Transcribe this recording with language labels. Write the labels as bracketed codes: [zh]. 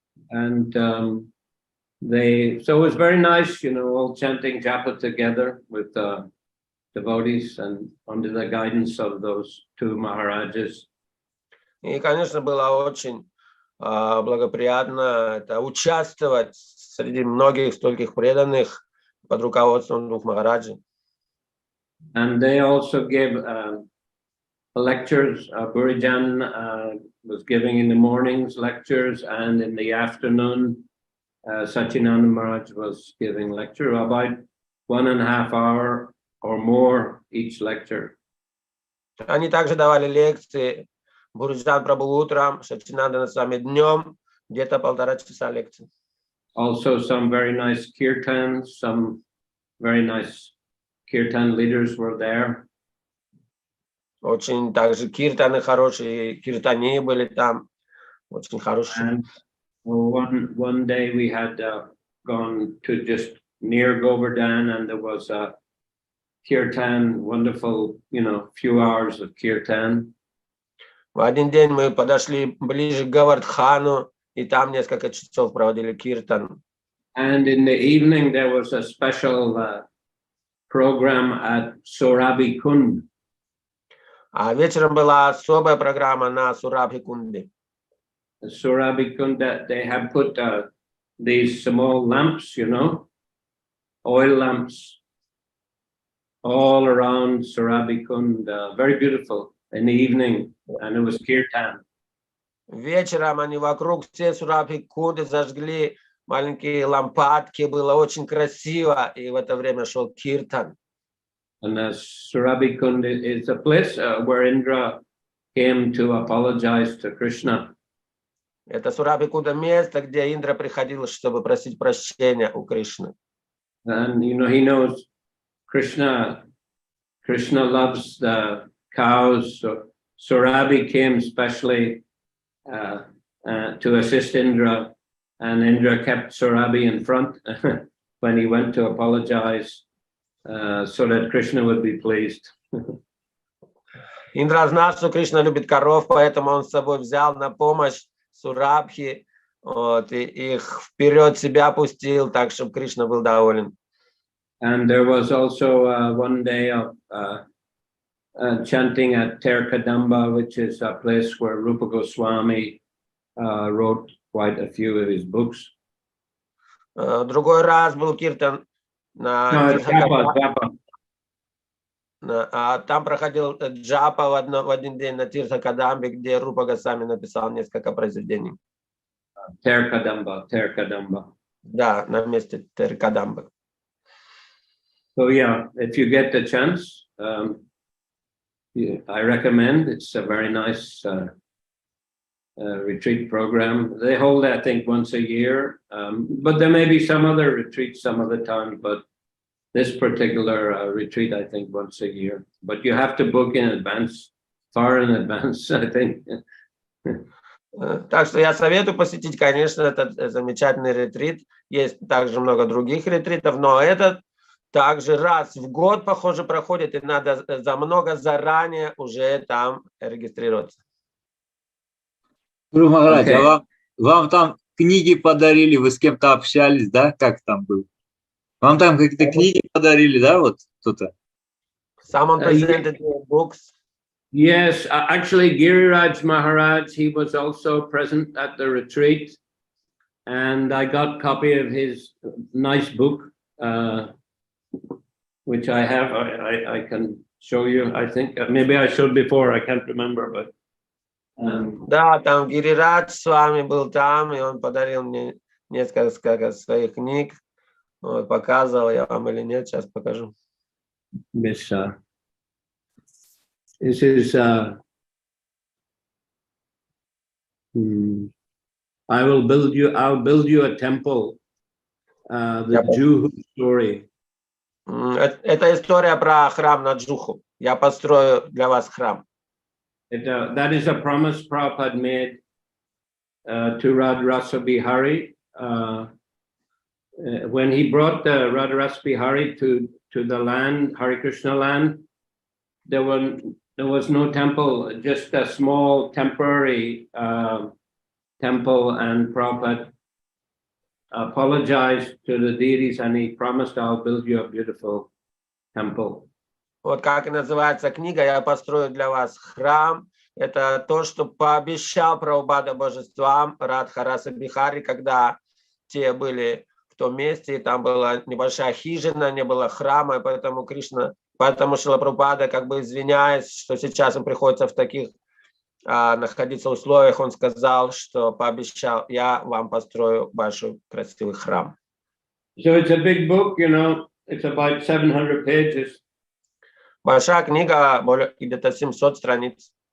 [en] And So it was very nice, all chanting japa together with devotees and under the guidance of those two Maharajas. [ru] И, конечно, было очень благоприятно участвовать среди многих стольких преданных под руководством двух Махараджей. [en] And they also gave lectures. Burijan was giving in the mornings lectures, and in the afternoon, Sachinanda Maharaj was giving lecture, about 1.5 hours or more each lecture. [ru] Они также давали лекции. Буриджан Прабху утром, Сачинанда Свами днем, где-то 1,5 часа лекции. [en] Also some very nice kirtans, some very nice kirtan leaders were there. [ru] Очень также киртаны хорошие, киртани были там, очень хорошие. [en] And one day we had gone to just near Govardhan, and there was a kirtan, wonderful, few hours of kirtan. [ru] В один день мы подошли ближе к Говардхану, и там несколько часов проводили киртан. [en] And in the evening there was a special program at Surabhi Kund. [ru] А вечером была особая программа на Сурабхи-кунде. [en] Surabhi Kund, they have put these small lamps, oil lamps, all around Surabhi Kund, very beautiful in the evening, and it was kirtan. [ru] Вечером они вокруг все Сурабхи-кунды зажгли маленькие лампадки, было очень красиво, и в это время шел киртан. [en] And Surabhi Kund is a place where Indra came to apologize to Krishna. [ru] Это Сурабхи-кунда место, где Индра приходил, чтобы просить прощения у Кришны. [en] And he knows Krishna loves the cows, so Surabhi came specially to assist Indra, and Indra kept Surabhi in front when he went to apologize, so that Krishna would be pleased. [ru] Индра знал, что Кришна любит коров, поэтому он с собой взял на помощь Сурабхи, и их вперед себя пустил, так, чтобы Кришна был доволен. [en] And there was also one day of chanting at Terkadamba, which is a place where Rupa Goswami wrote quite a few of his books. [ru] Другой раз был киртан на [en] Japa. [ru] Там проходил джапа в один день на Тиртхакадамбе, где Рупа Госвами написал несколько произведений. [en] Terkadamba. [ru] Да, на месте Теркадамбы. [en] So yeah, if you get the chance, I recommend. It's a very nice retreat program. They hold, I think, once a year, but there may be some other retreats some other time, but this particular retreat, I think, once a year. But you have to book in advance, far in advance, I think. [ru] Так что я советую посетить, конечно, этот замечательный ретрит. Есть также много других ретритов, но этот также раз в год, похоже, проходит, и надо заранее уже там регистрироваться. Гуру Махарадж, а вам там книги подарили, вы с кем-то общались, да? Как там было? Вам там какие-то книги подарили, да, вот кто-то? [en] Someone presented books. Yes, actually, Giriraj Maharaj, he was also present at the retreat, and I got a copy of his nice book, which I have. I can show you. I think maybe I showed before. I can't remember, but. [ru] Да, там Гирирадж с вами был там, и он подарил мне несколько своих книг. Вот, показывал я вам или нет, сейчас покажу. [en] This is I'll build you a temple, the Juhu story. [ru] Это история про храм на Джуху. Я построю для вас храм. [en] That is a promise Prabhupada made to Radharasa Bihari. When he brought the Radharasa Bihari to the land, Hare Krishna land, there was no temple, just a small temporary temple, and Prabhupada apologized to the deities and he promised, I'll build you a beautiful temple. [ru] Вот как и называется книга «Я построю для вас храм». Это то, что пообещал Прабхупада божествам Радхараса Бихари, когда те были в том месте, и там была небольшая хижина, не было храма, и поэтому Шрила Прабхупада, как бы извиняясь, что сейчас им приходится в таких находиться в условиях, он сказал, что пообещал, я вам построю большой красивый храм. [en] So it's a big book, you know, it's about 700 pages. [ru] Большая книга, где-то 700 страниц.